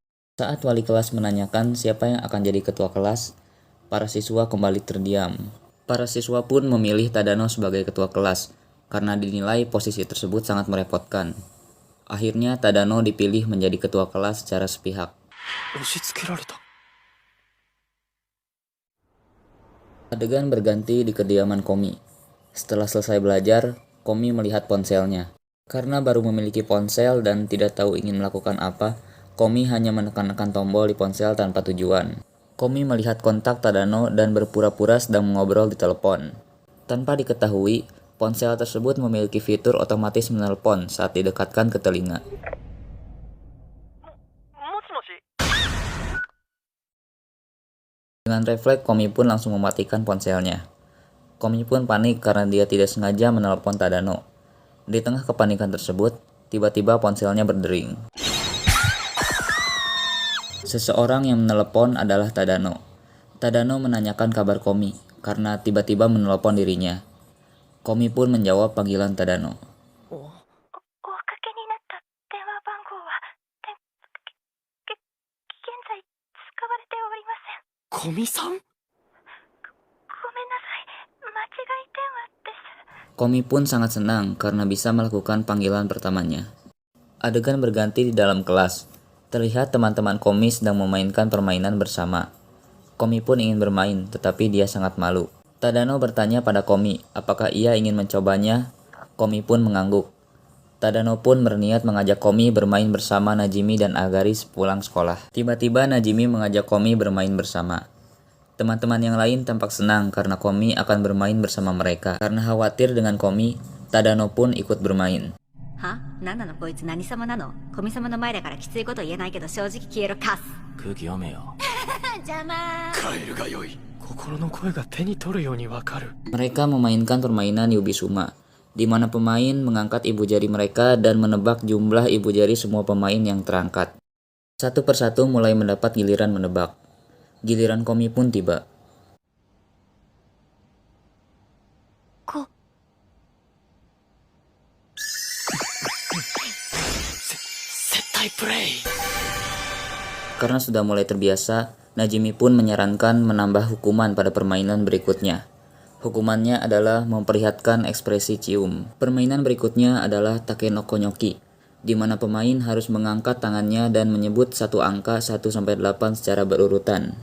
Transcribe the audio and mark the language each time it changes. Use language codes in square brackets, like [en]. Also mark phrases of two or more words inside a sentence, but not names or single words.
[id] Saat wali kelas menanyakan siapa yang akan jadi ketua kelas, para siswa kembali terdiam. Para siswa pun memilih Tadano sebagai ketua kelas. karena dinilai posisi tersebut sangat merepotkan. Akhirnya Tadano dipilih menjadi ketua kelas secara sepihak. [ja] 押し付けられた。 [id] Adegan berganti di kediaman Komi. Setelah selesai belajar, Komi melihat ponselnya. Karena baru memiliki ponsel dan tidak tahu ingin melakukan apa, Komi hanya menekan-nekan tombol di ponsel tanpa tujuan. Komi melihat kontak Tadano dan berpura-pura sedang mengobrol di telepon. Tanpa diketahui, ponsel tersebut memiliki fitur otomatis menelpon saat didekatkan ke telinga. [ja] もしもし。 [id] Dengan refleks, Komi pun langsung mematikan ponselnya. Komi pun panik karena dia tidak sengaja menelpon Tadano. Di tengah kepanikan tersebut, tiba-tiba ponselnya berdering. Seseorang yang menelepon adalah Tadano. Tadano menanyakan kabar Komi karena tiba-tiba menelepon dirinya. Komi pun menjawab panggilan Tadano. [ja] おおかけになった電話番号は現在使われておりません。古見さん。ごめんなさい。間違い電話です。 [id] Komi pun sangat senang karena bisa melakukan panggilan pertamanya. Adegan berganti di dalam kelas. Terlihat teman-teman Komi sedang memainkan permainan bersama. Komi pun ingin bermain, tetapi dia sangat malu. Tadano bertanya pada Komi apakah ia ingin mencobanya. Komi pun mengangguk. Tadano pun berniat mengajak Komi bermain bersama Najimi dan Agari sepulang sekolah. Tiba-tiba Najimi mengajak Komi bermain bersama. Teman-teman yang lain tampak senang karena Komi akan bermain bersama mereka. Karena khawatir dengan Komi, Tadano pun ikut bermain. [ja] は？何なのこいつ何様なの？古見様の前だからきついこと言えないけど正直消えろカス。空気読めよ。邪魔。帰るがよい。心の声が手に取るようにわかる。 [id] Mereka memainkan permainan Yubisuma, di mana pemain mengangkat ibu jari mereka dan menebak jumlah ibu jari semua pemain yang terangkat. Satu persatu mulai mendapat giliran menebak. Giliran Komi pun tiba. [ja] 接待プレイ。 [id] Karena sudah mulai terbiasa, Najimi pun menyarankan menambah hukuman pada permainan berikutnya. Hukumannya adalah memperlihatkan ekspresi cium. Permainan berikutnya adalah Takenoko Nyoki, di mana pemain harus mengangkat tangannya dan menyebut satu angka 1-8 secara berurutan.